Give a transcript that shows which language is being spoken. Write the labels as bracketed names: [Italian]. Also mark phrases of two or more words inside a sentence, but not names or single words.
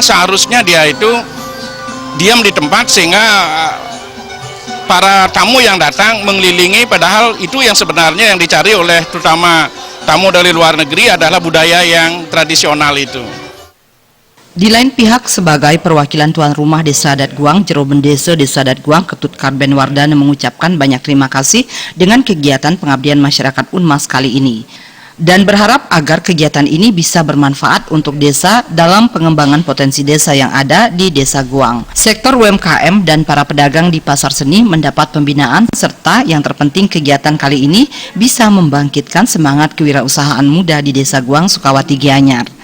[Indonesian] Seharusnya dia itu diam di tempat sehingga para tamu yang datang mengelilingi, padahal itu yang sebenarnya yang dicari oleh terutama tamu dari luar negeri adalah budaya yang tradisional itu. Di lain pihak, sebagai perwakilan tuan rumah Desa Adat Guang, Jero Bendesa Desa Adat Guang, Ketut Karben Wardana mengucapkan banyak terima kasih dengan kegiatan pengabdian masyarakat Unmas kali ini, dan berharap agar kegiatan ini bisa bermanfaat untuk desa dalam pengembangan potensi desa yang ada di Desa Guang. Sektor UMKM dan para pedagang di pasar seni mendapat pembinaan, serta yang terpenting kegiatan kali ini bisa membangkitkan semangat kewirausahaan muda di Desa Guang, Sukawati, Gianyar.